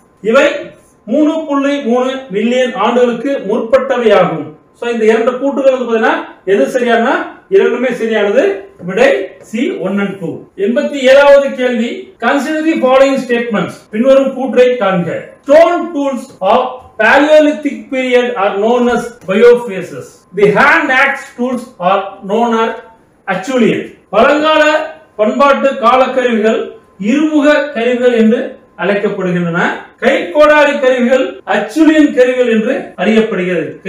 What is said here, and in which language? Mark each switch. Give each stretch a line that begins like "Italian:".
Tamil: இவை 3.3 மில்லியன் ஆண்டுகளுக்கு முற்பட்டவையாகும். இந்த இரண்டு கூட்டுகள் வந்து பாத்தீங்கன்னா எது சரியான? இரண்டுமே சரியானது. விடை சி 1 and 2. 87வது கேள்வி,
English: consider the following statements.
Tamil: பின்வரும் கூற்றை காண்க.
English: Stone tools of Paleolithic period are known as biophases. The hand axe tools are known as Acheulean.
Tamil: பழங்கால பண்பாட்டு காலக்கருவிகள் இருமுக கருவிகள் என்று அழைக்கப்படுகின்றன. கைக்கோடாரி கருவிகள் அச்சூலியன் கருவிகள் என்று அறியப்படுகிறது.